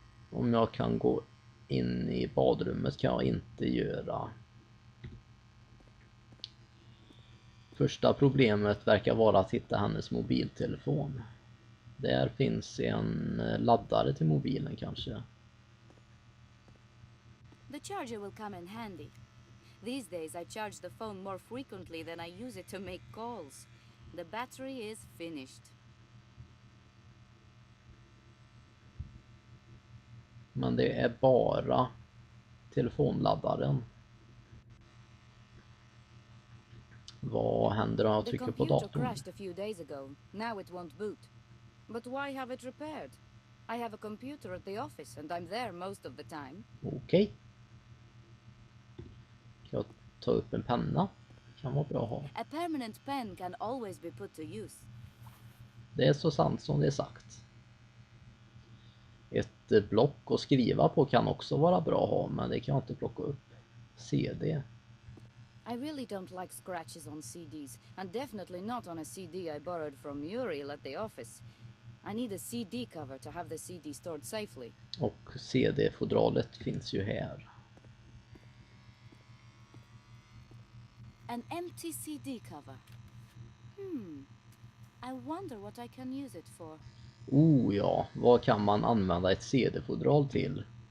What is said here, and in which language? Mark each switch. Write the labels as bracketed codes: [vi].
[sv] Om jag kan gå in i badrummet kan jag inte göra. Första problemet verkar vara att hitta hennes mobiltelefon. Där finns en laddare till mobilen kanske. [en] The charger will come in handy. These days I charge the phone more frequently than I use it to make calls. The battery is finished. [sv] Men det är bara telefonladdaren. Vad händer om jag trycker på datorn? [en] The computer crashed a few days ago. Now it won't boot. But why have it repaired? I have a computer at the office and I'm there most of the time. [sv] Okej. Ska jag ta upp en penna? Kan vara bra att ha. [en] A permanent pen can always be put to use. [sv] Det är så sant som det är sagt. Ett block att skriva på kan också vara bra att ha, men det kan jag inte plocka upp. [en] CD. I really don't like scratches on CDs, and definitely not on a CD I borrowed from Muriel at the office. I need a CD cover to have the CD stored safely. [sv] Och CD-fodralet finns ju här. [en] An empty CD cover. I wonder what I can use it for. [sv] Oh ja, vad kan man använda ett CD-fodral till?